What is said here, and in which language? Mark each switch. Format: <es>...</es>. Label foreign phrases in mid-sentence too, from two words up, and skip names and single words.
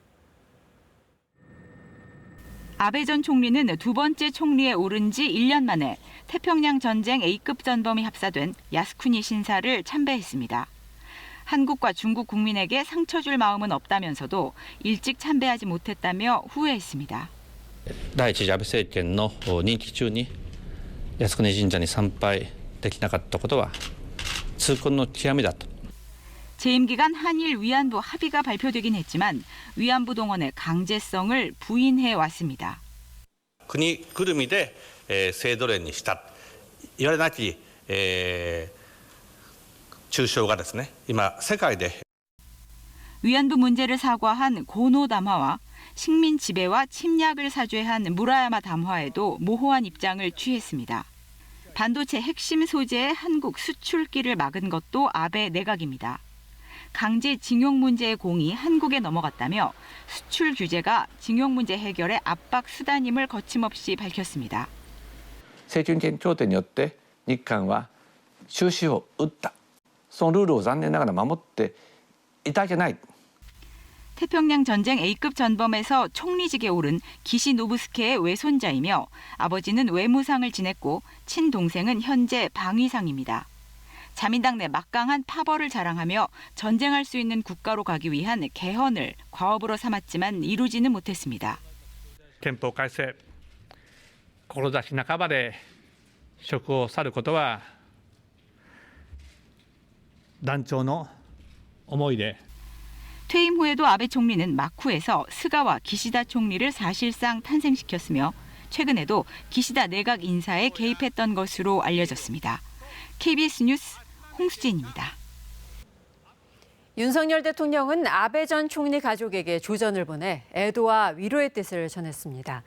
<ko>아베 전 총리는 두 번째 총리에 오른 지 1년 만에 태평양 전쟁 A급 전범이 합사된 야스쿠니 신사를 참배했습니다. 한국과 중국 국민에게 상처 줄 마음은 없다면서도 일찍 참배하지 못했다며 후회했습니다.</ko> <ja>第一次安倍政権の任期中に靖国神社に参拝できなかったことは痛恨の極みだと。</ja> <ko>재임 기간 한일 위안부 합의가 발표되긴 했지만 위안부 동원의 강제성을 부인해 왔습니다.</ko> <ja>国ぐるみで制度連にしたいわれなき中傷がですね今世界で</ja> <ko>위안부 문제를 사과한 고노 담화와 식민 지배와 침략을 사죄한 무라야마 담화에도 모호한 입장을 취했습니다. 반도체 핵심 소재의 한국 수출길을 막은 것도 아베 내각입니다. 강제 징용 문제의 공이 한국에 넘어갔다며 수출 규제가 징용 문제 해결의 압박 수단임을 거침없이 밝혔습니다.</ko> <ja>請求権協定によって日韓は終止符を打った。そのルールを残念ながら守っていただけない。</ja> <ko>태평양 전쟁 A급 전범에서 총리직에 오른 기시노부스케의 외손자이며 아버지는 외무상을 지냈고 친동생은 현재 방위상입니다. 자민당 내 막강한 파벌을 자랑하며 전쟁할 수 있는 국가로 가기 위한 개헌을 과업으로 삼았지만 이루지는 못했습니다.</ko> <ja>憲法改正、志半ばで職を去ることは断腸の思いで</ja> <ko>퇴임 후에도 아베 총리는 마쿠에서 스가와 기시다 총리를 사실상 탄생시켰으며 최근에도 기시다 내각 인사에 개입했던 것으로 알려졌습니다. KBS 뉴스 홍수진입니다. 윤석열 대통령은 아베 전 총리 가족에게 조전을 보내 애도와 위로의 뜻을 전했습니다.</ko>